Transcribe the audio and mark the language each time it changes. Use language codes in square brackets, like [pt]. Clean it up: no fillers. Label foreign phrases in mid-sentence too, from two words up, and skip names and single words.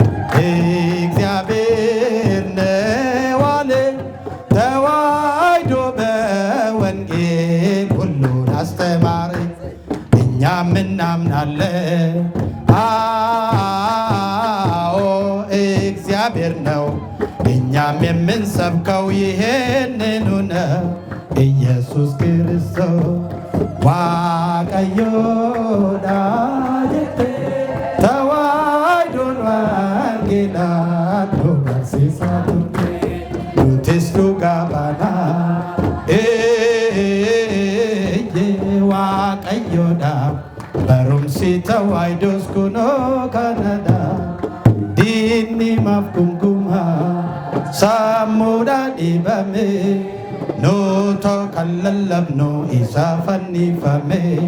[am] እግዚአብሔር ነው አለኝ ተዋሕዶ በወንጌል ሁሉን አስተማረ እኛም እናምናለን አዎ እግዚአብሔር ነው እኛም የምንሰብከው ይሄንኑ ነው ኢየሱስ ክርስቶስ [om] waaqayyoodha jette tawaayidoon wangeelaannu barsiisaa turte nutis dhugaa baanaa waaqayyoodha barumsi tawaayidoos kunoo kanadha diinni maaf gungumaa sammuudha dhibame nuutoo kan lallabnu isaa fannifame